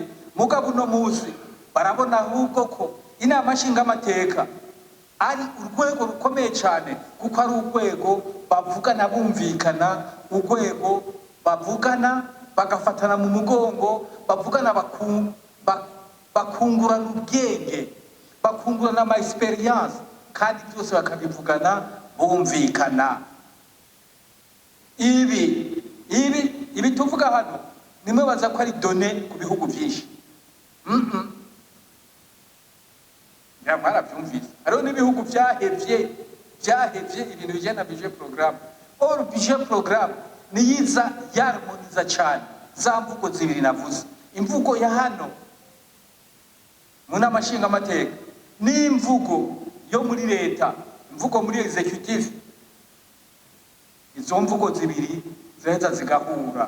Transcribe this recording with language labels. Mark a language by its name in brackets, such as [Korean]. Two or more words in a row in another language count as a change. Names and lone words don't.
[Kinyarwanda] Mugabo no muzi barabona ahubwo ko inama nshinga amateka ari urwego rukomeye cyane, kuko ari urwego bavugana bumvikana, urwego bavugana bagafatana mu mugongo, bavugana bakungurana ubwenge, bakungurana ama experience, kandi byose bakabivugana bumvikana. Ibi tuvuga hano nimwe baza ko ari donné ku bihugu byinshi. Mwarabyumvise, hariho n'ibihugu byahevye ibintu bijyanye na [French] budget programme. [Kinyarwanda] Or [French] budget programme [Kinyarwanda] niyiza yarmoniza cyane za mvugo zibiri navuze, imvugo ya hano mu nama nshinga amateka n'imvugo yo muri leta, imvugo muri executive. Izo mvugo zibiri ziheza zigahura.